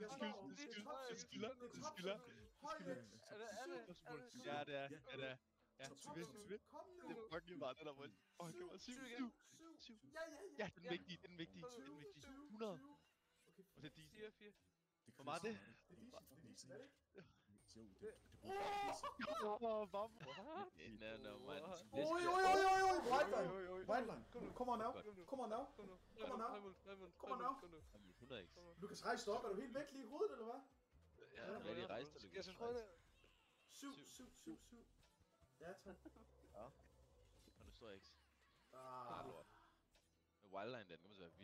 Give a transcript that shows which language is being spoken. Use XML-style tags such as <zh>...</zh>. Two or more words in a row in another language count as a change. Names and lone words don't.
<da>Ja, det er. Ja, du ved. Det er fucking meget, den der vold. Det var 7. Ja, den er vigtig. 100. Og det er decent. 4. Hvor meget er det?</da> <en>No, man. Wildline. Come on now. 100x.</en> <da>Lukas, rejs dig op. Er du helt væk lige i hovedet, eller hvad? Ja, det er rigtig rejst, eller Jeg synes, det 7. Ja, tak. Ja. Og nu står jeg ikke. Ah. Wildline, den kommer til at være vild.</da>